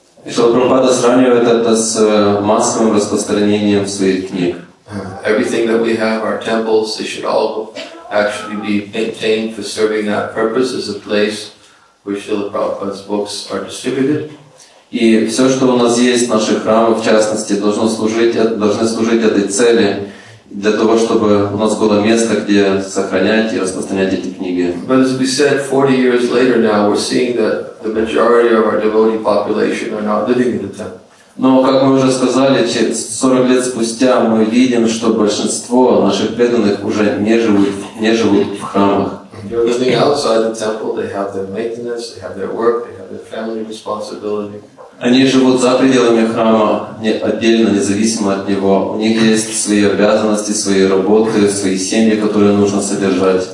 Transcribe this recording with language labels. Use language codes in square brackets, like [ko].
[ru] Шрила Прабхупада сравнивает это с массовым распространением своих книг. [en] Everything that we have, our temples, they should all actually be maintained for serving that purpose as a place where Srila Prabhupada's books are distributed. [ru] И все, что у нас есть, наши храмы, в частности, должны служить этой цели, для того, чтобы у нас было место, где сохранять и распространять эти книги. [en] But as we said, 40 years later now, we're seeing that the majority of our devotee population are not living in the temple. [ru] Но, как мы уже сказали, 40 лет спустя мы видим, что большинство наших преданных уже не живут в храмах. [en] They're living outside the temple, they have their maintenance, they have their work, they have their family responsibility. [ru] Они живут за пределами храма, отдельно, независимо от него. У них есть свои обязанности, свои работы, свои семьи, которые нужно содержать.